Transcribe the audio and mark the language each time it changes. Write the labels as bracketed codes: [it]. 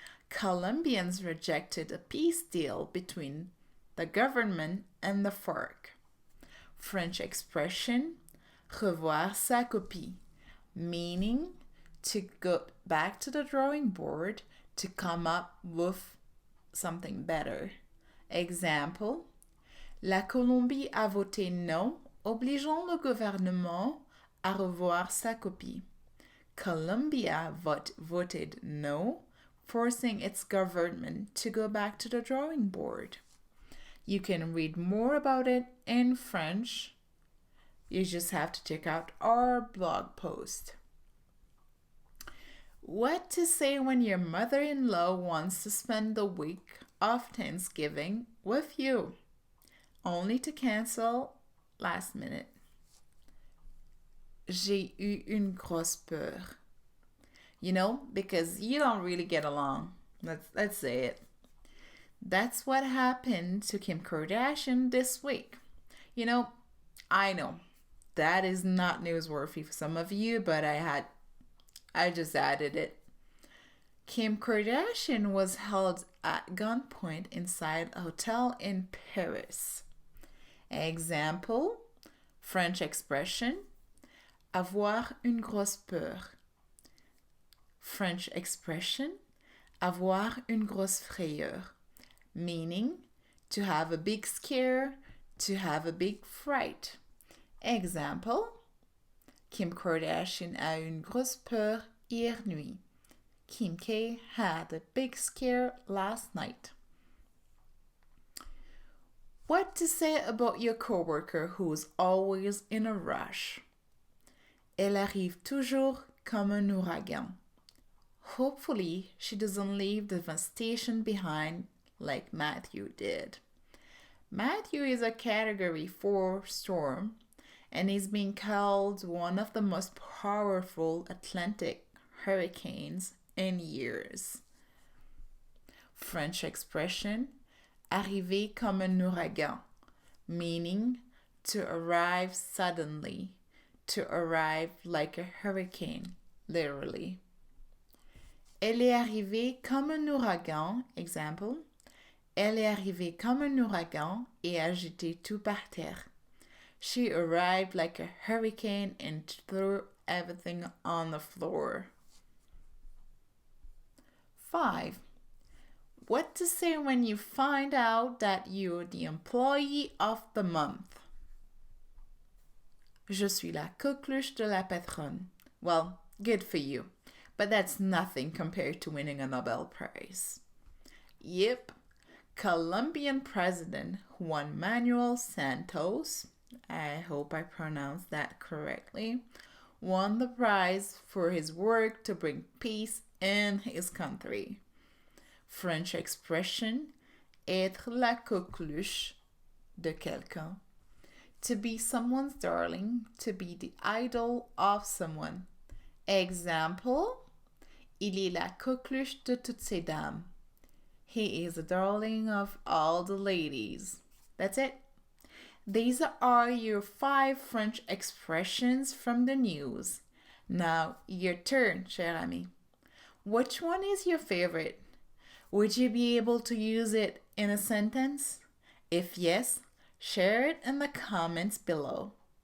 [en] Colombians rejected a peace deal between the government and the FARC. French expression, [fr] revoir sa copie, [en] meaning to go back to the drawing board to come up with something better. [fr] Example, la Colombie a voté non, obligeant le gouvernement à revoir sa copie. [en] Colombia voted no, forcing its government to go back to the drawing board. You can read more about it in French. You just have to check out our blog post. What to say when your mother-in-law wants to spend the week of Thanksgiving with you, only to cancel last minute. [fr] J'ai eu une grosse peur. [en] You know, because you don't really get along. Let's say it. That's what happened to Kim Kardashian this week. You know, I know that is not newsworthy for some of you, but I just added it. Kim Kardashian was held at gunpoint inside a hotel in Paris. [fr] Example, French expression, avoir une grosse peur. [en] French expression, [fr] avoir une grosse frayeur, [en] meaning to have a big scare, to have a big fright. [fr] Example, Kim Kardashian a une grosse peur hier nuit. [en] Kim K had a big scare last night. What to say about your coworker who's always in a rush? [fr] Elle arrive toujours comme un ouragan. [en] Hopefully, she doesn't leave devastation behind like Matthew did. Matthew is a Category 4 storm and is being called one of the most powerful Atlantic hurricanes in years. French expression, [fr] arriver comme un ouragan, [en] meaning to arrive suddenly, to arrive like a hurricane, literally. [fr] Elle est arrivée comme un ouragan, example. Elle est arrivée comme un ouragan et a jeté tout par terre. [en] She arrived like a hurricane and threw everything on the floor. 5. What to say when you find out that you're the employee of the month? [fr] Je suis la coqueluche de la patronne. [en] Well, good for you, but that's nothing compared to winning a Nobel Prize. Yep, Colombian President Juan Manuel Santos, I hope I pronounced that correctly, won the prize for his work to bring peace in his country. French expression, [fr] être la coqueluche de quelqu'un. [en] To be someone's darling, to be the idol of someone. [fr] Example, il est la coqueluche de toutes ces dames. [en] He is the darling of all the ladies. That's it. These are your 5 French expressions from the news. Now, your turn, [fr] cher ami. [en] Which one is your favorite? Would you be able to use it in a sentence? If yes, share it in the comments below.